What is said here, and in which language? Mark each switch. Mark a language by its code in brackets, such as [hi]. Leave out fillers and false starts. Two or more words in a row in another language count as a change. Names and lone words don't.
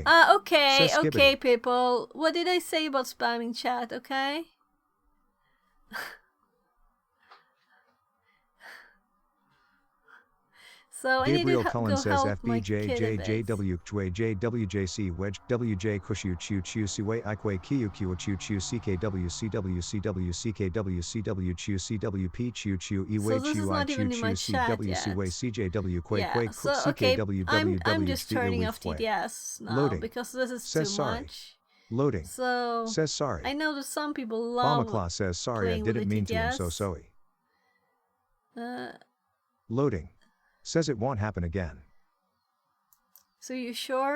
[en] Okay, okay, people. What did I say about spamming chat, okay? So Gabriel I need to Cullen go says help my kid a bit. FBJJWJ wedge WJ Kushu Chu Chu Siway Ikwe Kiu Q Chu Chu CKW CW CW CKW CW Chu CWP Chu Chu Iwe Chu I Chu Chu CW Siway CJW Quay Quay CKW I'm just turning off TDS now. Loading. Because this is says too sorry. much. Loading. So says sorry. I know that some people love Bamakla says sorry I didn't mean to him so sorry. Loading. Says it won't happen again. So you sure?